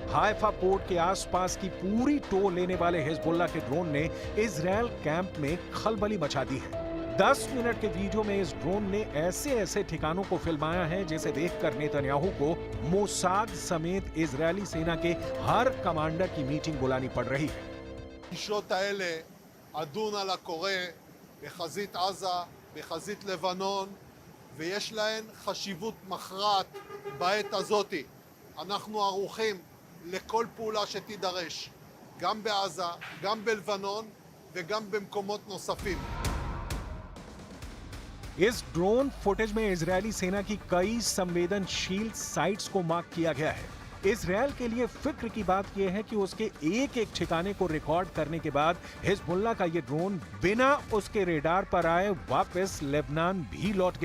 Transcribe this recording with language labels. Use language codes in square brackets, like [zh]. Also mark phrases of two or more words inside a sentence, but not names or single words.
[hi] हाइफा पोर्ट के आसपास की पूरी टो लेने वाले हिजबुल्लाह के ड्रोन ने इजराइल कैंप में खलबली मचा दी है। 10 मिनट के वीडियो में इस ड्रोन ने ऐसे ऐसे ठिकानों को फिल्माया है जिसे देखकर नेतन्याहू को मोसाद समेत इजरायली सेना के हर कमांडर की मीटिंग बुलानी पड़ रही है। [he] הפגישות האלה אדון על הקורה בחזית עזה, בחזית לבנון, ויש להן חשיבות מכרעת בעת הזאת. אנחנו ערוכים לכל פעולה שתידרש, גם בעזה, גם בלבנון וגם במקומות נוספים. [hi] इस ड्रोन फुटेज में इजरायली सेना की कई संवेदनशील साइट्स को मार्क किया गया है। इजरायल के लिए फिक्र की बात यह है कि उसके एक एक ठिकाने को रिकॉर्ड करने के बाद हिजबुल्लाह का यह ड्रोन बिना उसके रेडार पर आए वापस लेबनान भी लौट गया।